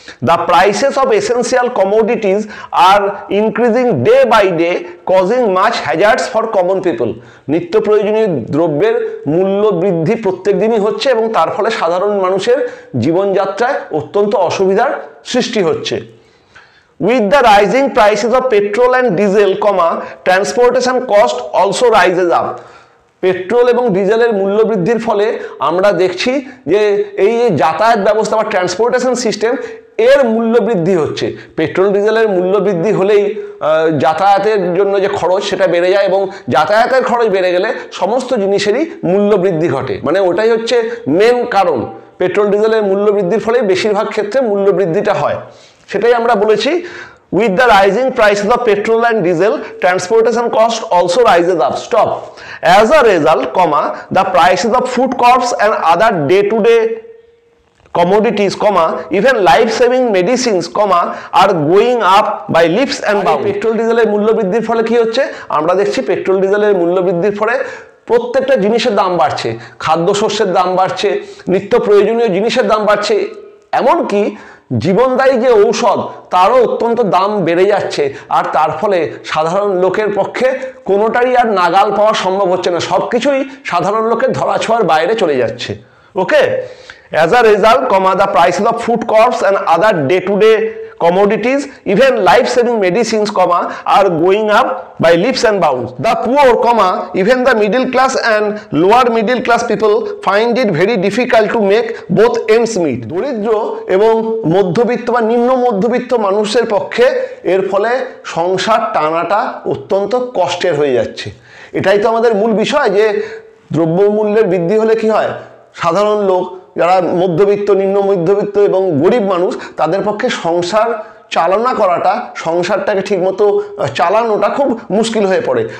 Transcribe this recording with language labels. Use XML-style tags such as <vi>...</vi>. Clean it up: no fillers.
<en>The prices of essential commodities are increasing day by day, causing much hazards for common people.</en> <bn>নিত্য প্রয়োজনীয় দ্রব্যের মূল্য বৃদ্ধি প্রত্যেক দিনই হচ্ছে এবং তার ফলে সাধারণ মানুষের জীবনযাত্রায় অত্যন্ত অসুবিধার সৃষ্টি হচ্ছে।</bn> <en>With the rising prices of petrol and diesel, transportation cost also rises up.</en> <bn>Petrol এবং ডিজেলের মূল্য বৃদ্ধির ফলে আমরা দেখছি যে এই যে যাতায়াত ব্যবস্থা বা ট্রান্সপোর্টেশন সিস্টেম, এর মূল্য বৃদ্ধি হচ্ছে। পেট্রোল ডিজেলের মূল্য বৃদ্ধি হলেই যাতায়াতের জন্য যে খরচ সেটা বেড়ে যায়, এবং যাতায়াতের খরচ বেড়ে গেলে সমস্ত জিনিসেরই মূল্য বৃদ্ধি ঘটে। মানে ওটাই হচ্ছে মেন কারণ, পেট্রোল ডিজেলের মূল্য বৃদ্ধির ফলেই বেশিরভাগ ক্ষেত্রে মূল্য বৃদ্ধিটা হয়। সেটাই আমরা বলেছি,</bn> <en>with the rising prices of petrol and diesel, transportation cost also rises up. Stop. As a result, the prices of food crops and other day-to-day commodities, even life-saving medicines, are going up by leaps and bounds.</en> <bn>Petrol ডিজেলের মূল্য বৃদ্ধির ফলে কি হচ্ছে? আমরা দেখছি petrol ডিজেলের মূল্য বৃদ্ধির ফলে প্রত্যেকটা জিনিসের দাম বাড়ছে, খাদ্যশস্যের দাম বাড়ছে, নিত্য প্রয়োজনীয় জিনিসের দাম বাড়ছে, এমনকি জীবনদায়ী যে ঔষধ তারও অত্যন্ত দাম বেড়ে যাচ্ছে, আর তার ফলে সাধারণ লোকের পক্ষে কোনোটারই আর নাগাল পাওয়া সম্ভব হচ্ছে না, সব কিছুই সাধারণ লোকের ধরাছোঁয়ার বাইরে চলে যাচ্ছে।</bn> <en>ওকে, as a result, the prices of food crops and other day-to-day commodities, even life-saving medicines, are going up by leaps and bounds. The poor, even the middle class and lower middle class people find it very difficult to make both ends meet.</en> <bn>দরিদ্র এবং মধ্যবিত্ত বা নিম্ন মধ্যবিত্ত মানুষের পক্ষে এর ফলে সংসার টানাটা অত্যন্ত কষ্টের হয়ে যাচ্ছে। এটাই তো আমাদের মূল বিষয়, যে দ্রব্যমূল্যের বৃদ্ধি হলে কি হয়, সাধারণ লোক যারা মধ্যবিত্ত, নিম্ন মধ্যবিত্ত এবং গরিব মানুষ, তাদের পক্ষে সংসার চালনা করাটা, সংসারটাকে ঠিকমতো চালানোটা খুব মুশকিল হয়ে পড়ে।</bn>